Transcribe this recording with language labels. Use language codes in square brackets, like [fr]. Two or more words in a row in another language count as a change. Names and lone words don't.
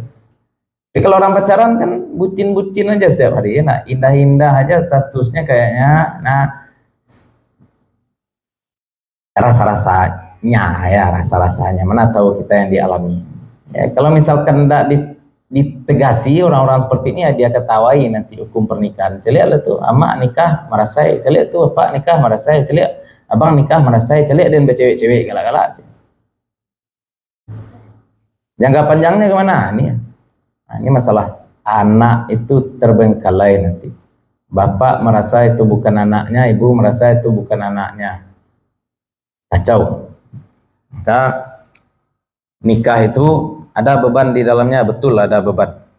[id] Tapi kalau orang pacaran kan bucin-bucin aja setiap hari, nah indah-indah aja statusnya kayaknya. Nah, rasa-rasanya ya, rasa-rasanya mana tahu kita yang dialami. Ya, kalau misalkan tidak ditegasi orang-orang seperti ini, ya dia ketawai nanti hukum pernikahan. [min] Celik tuh amak nikah marasai, celik tuh bapak nikah marasai, celik abang nikah marasai, celik dan bercewek-cewek galak-galak. [id] Jangka panjangnya kemana? Ini masalah anak itu terbengkalai nanti. Bapak merasa itu bukan anaknya, ibu merasa itu bukan anaknya. Kacau. Maka nikah itu ada beban di dalamnya, betul ada beban.